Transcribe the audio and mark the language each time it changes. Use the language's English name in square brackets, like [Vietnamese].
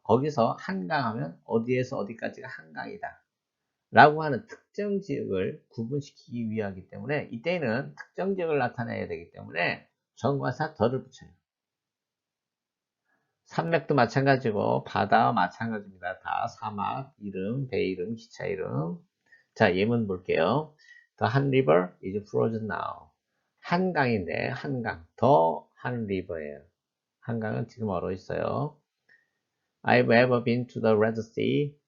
[Korean] 거기서 한강 하면 어디에서 어디까지가 한강이다 라고 하는 특정 지역을 구분시키기 위하기 때문에 이때는 특정 지역을 나타내야 되기 때문에 정관사 더를 붙여요. 산맥도 마찬가지고 바다와 마찬가지입니다. 다 사막 이름, 배 이름, 기차 이름. 자, 예문 볼게요. [English] The Han River is frozen now. [Korean] 한강인데 한강, 더 Han River예요. 한강은 지금 얼어 있어요. [English] I've ever been to the Red Sea.